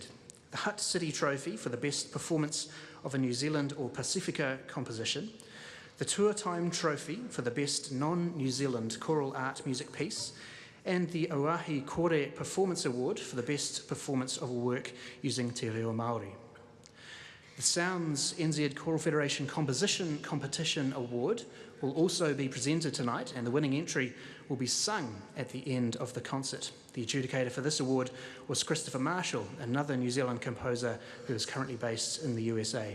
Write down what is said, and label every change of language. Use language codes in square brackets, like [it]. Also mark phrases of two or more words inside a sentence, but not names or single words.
[en] The Hutt City Trophy for the best performance of a New Zealand or Pacifica composition, the Tour Time Trophy for the best non-New Zealand choral art music piece, and the Oahi Kore Performance Award for the best performance of a work using [mi] te reo Māori. [en] The Sounds NZ Choral Federation Composition Competition Award will also be presented tonight, and the winning entry will be sung at the end of the concert. The adjudicator for this award was Christopher Marshall, another New Zealand composer who is currently based in the USA.